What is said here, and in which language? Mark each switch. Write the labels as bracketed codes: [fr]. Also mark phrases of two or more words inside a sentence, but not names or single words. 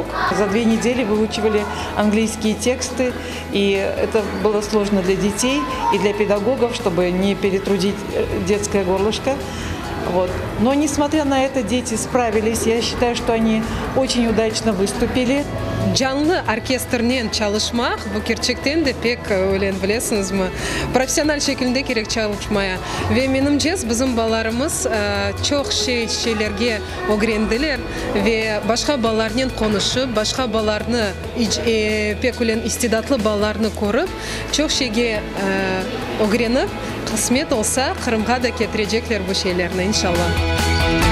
[ru] За 2 недели выучивали английские тексты, и это было сложно для детей и для педагогов, чтобы не перетрудить детское горлышко. Вот. Но несмотря на это, дети справились. Я считаю, что они очень удачно выступили. [crh] Canlı orkestrnen çalışmak bu gerçekten de pek bilesiniz mi? Profesyonel şekilde gerek çalışmaya. Ve menimce bizim balalarımız çok şeylerge öğrendiler ve başka balalarla konuşup, başka balalarını pek istidatlı balalarını korup çok şeyge öğrenip kısmet olsa Kırım'a da getirecekler bu şeylerini inşallah.